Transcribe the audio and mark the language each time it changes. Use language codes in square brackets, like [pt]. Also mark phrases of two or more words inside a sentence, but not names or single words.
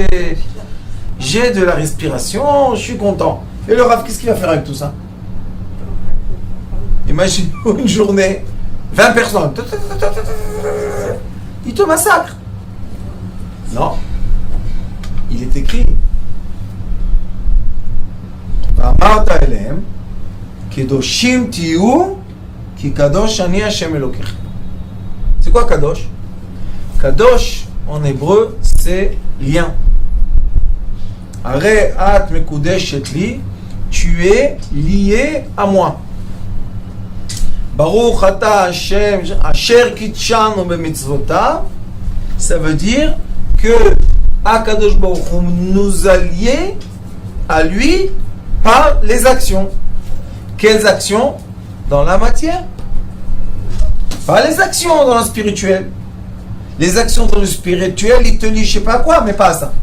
[fr] J'ai de la respiration, je suis content. Et le Rav, qu'est-ce qu'il va faire avec tout ça? Imagine une journée, 20 personnes. Il te massacre. Non. Il est écrit. [he] אמרת אלהם קדשים תהיו כי קדוש אני השם אלהיכם. [fr] C'est quoi kadosh? Kadosh en hébreu c'est lien. [he] הרי את מקודשת לי, [fr] tu es lié à moi. [he] ברוך אתה השם אשר קדשנו במצותיו [fr] ça veut dire que [he] הקדוש ברוך הוא [fr] nous a liés à lui par les actions. Quelles actions? Dans la matière. Pas les actions dans le spirituel. Les actions dans le spirituel, il te lit je sais pas quoi, mais pas ça.